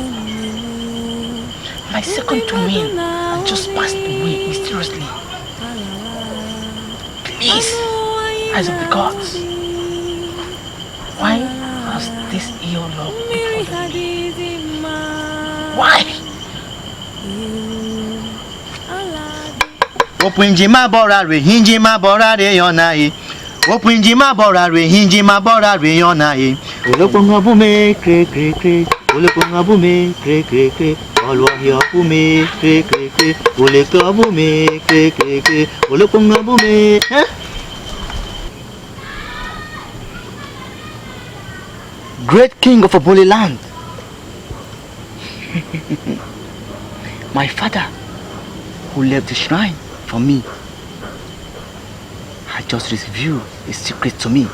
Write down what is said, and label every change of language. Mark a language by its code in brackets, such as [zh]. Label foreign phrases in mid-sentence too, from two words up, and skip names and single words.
[en] My second twin had just passed away mysteriously. Please, eyes of the gods, why has this ill luck befallen me? Why? Opinjima bora re hinjima bora re yonae. Opinjima bora re hinjima bora re yonae. Oloponga bume kre kre kre. Oloponga bume kre kre kre. Olwahia bume kre kre kre. Oleka bume kre kre kre. Oloponga bume. Great king of Aboli land. My father, who left the shrine for me, had just revealed a secret to me.